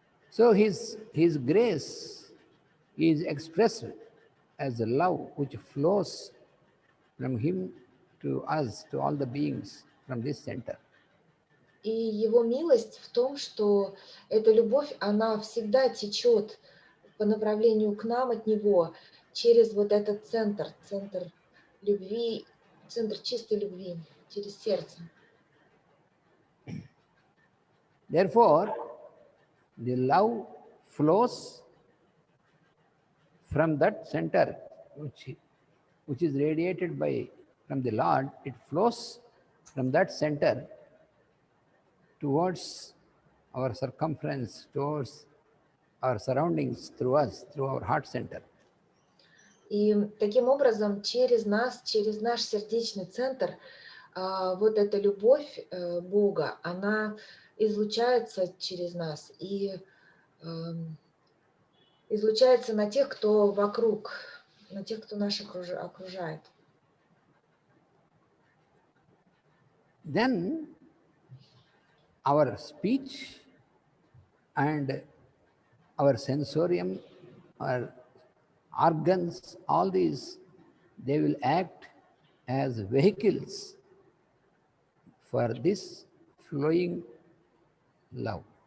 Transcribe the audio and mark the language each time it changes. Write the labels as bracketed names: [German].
[English] So his grace is expressed as a love which flows from him to us, to all the beings from this center. [Russian] И его милость в том, что эта любовь, она всегда течет по направлению к нам от него через вот этот центр любви, центр чистой любви, через сердце. [English] Therefore, the love flows from that center which is radiated from the Lord. It flows from that center towards our circumference, towards our surroundings, through us, through our heart center. [Russian] И таким образом через нас, через наш сердечный центр, вот эта любовь Бога, она излучается через нас и излучается на тех, кто вокруг, на тех, кто нас окружает. [English] then our speech and our sensorium, our organs, all these, they will act as vehicles for this flowing love.